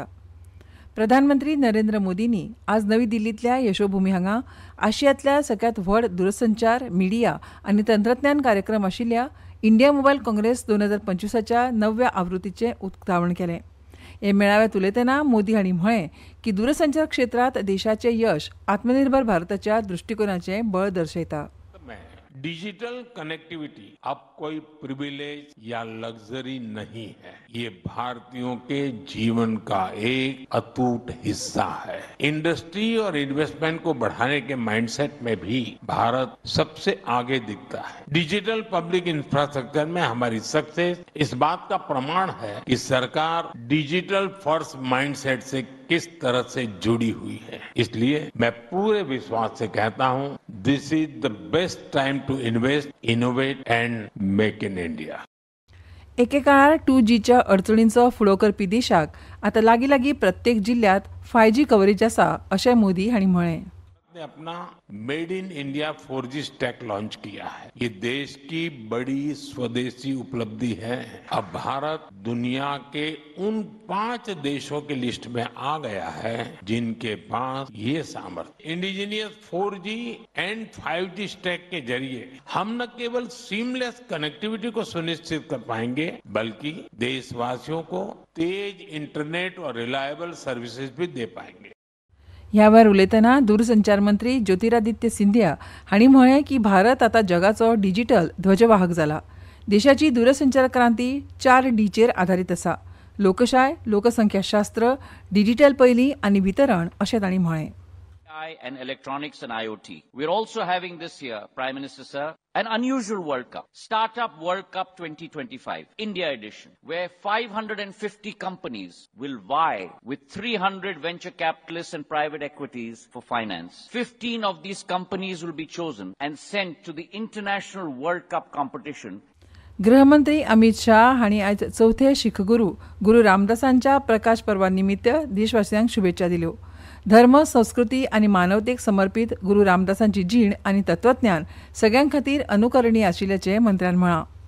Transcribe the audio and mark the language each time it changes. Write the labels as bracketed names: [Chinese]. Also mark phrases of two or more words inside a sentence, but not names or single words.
[Konkani] प्रधानमंत्री नरेंद्र मोदींनी आज नवी दिल्लींतल्या यशोभूमी हांगा आशियांतल्या सगळ्यांत व्हड दूरसंचार, मिडिया आनी तंत्रज्ञान कार्यक्रम आशिल्ल्या इंडिया मोबायल काँग्रेस 2025च्या 9व्या आवृत्तीचें उक्तावण केलें. हे मेळाव्यांत उलयतना मोदी हांणी म्हळें की दूरसंचार क्षेत्रांत देशाचें यश आत्मनिर्भर भारताच्या दृष्टिकोनाचें बळ दर्शयता. [Hindi] डिजिटल कनेक्टिविटी अब कोई प्रिविलेज या लग्जरी नहीं है, ये भारतीयों के जीवन का एक अटूट हिस्सा है. इंडस्ट्री और इन्वेस्टमेंट को बढ़ाने के माइंडसेट में भी भारत सबसे आगे दिखता है. [English] digital public infrastructure [Hindi] में हमारी सक्सेस इस बात का प्रमाण है कि सरकार [English] digital first mindset [Hindi] से किस तरह से जुड़ी हुई है. इसलिए मैं पूरे विश्वास से कहता हूं, [English] this is the best time to invest, innovate and make in India. [Konkani] एके काळार 2Gच्या अडचणींचो फुडो करपी देशाक आतां लागीं लागीं प्रत्येक जिल्ह्यात 5G कव्हरेज आसा अशें मोदी हांणी म्हळें. [Hindi] ने अपना [English] made in India 4G stack [Hindi] लॉन्च किया है. ये देश की बड़ी स्वदेशी उपलब्धि है. अब भारत दुनिया के उन 5 देशों की लिस्ट में आ गया है जिनके पास ये सामर्थ्य. [English] indigenous 4G and 5G stack [Hindi] के जरिए हम न केवल [English] seamless connectivity [Hindi] को सुनिश्चित कर पाएंगे, बल्कि देशवासियों को तेज इंटरनेट और [English] reliable services [Hindi] भी दे पाएंगे. [Konkani] ह्या वेळार उलयतना दूरसंचार मंत्री ज्योतिरादित्य सिंधिया हांणी म्हळें की भारत आतां जगाचो डिजिटल ध्वजवाहक जाला. देशाची दूरसंचार क्रांती 4Dचेर आधारीत आसा. लोकशाय, लोकसंख्याशास्त्र, डिजिटल पैली आनी वितरण अशें तांणी म्हळें. [English] And electronics and IoT. We're also having this year, Prime Minister Sir, an unusual World Cup, Startup World Cup 2025, India edition, where 550 companies will vie with 300 venture capitalists and private equities for finance. 15 of these companies will be chosen and sent to the International World Cup competition. [Konkani] गृहमंत्री अमित शाह हांणी आयज चौथे शीख गुरू रामदासांच्या प्रकाश पर्वा निमित्त देशवासियांक शुभेच्छा दिल्यो. धर्म, संस्कृती आनी मानवतेक समर्पीत गुरू रामदासांची जीण आनी तत्वज्ञान सगळ्यां खातीर अनुकरणीय आशिल्ल्याचें मंत्र्यान म्हळां.